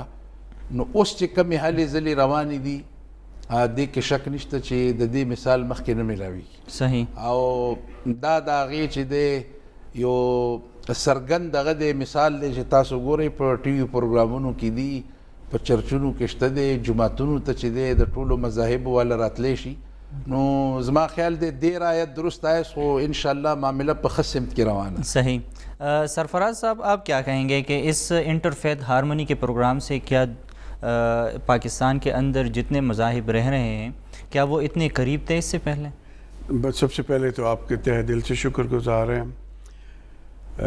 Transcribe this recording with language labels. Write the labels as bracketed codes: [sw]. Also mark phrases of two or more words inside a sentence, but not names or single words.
[ps] نو اوس چې کمې هلې ځلې روانې دي دې کې شک نشته چې د دې مثال مخکې نه میلاویږي. صحیح. او دا د هغې چې دی یو څرګند دغه دی مثال دی چې تاسو ګورئ په ټي وي پروګرامونو کې دي، په چرچونو کې شته دی، جوماتونو ته چې دی د ټولو مذاهبو والا راتلی شي. نو زما خیال دی دیر آیت درست آیت خو انشاءاللہ معاملہ په ښه سمت کې روانه. صحیح. [ur] سرفراز صاحب آپ کیا کہیں گے کہ اس [en] inter faith harmony [ur] کے پروگرام سے کیا پاکستان کے اندر جتنے مذاہب رہ رہے ہیں کیا وہ اتنے قریب تھے اس سے پہلے؟ سب سے پہلے تو آپ کے تہ دل سے شکر گزار ہیں.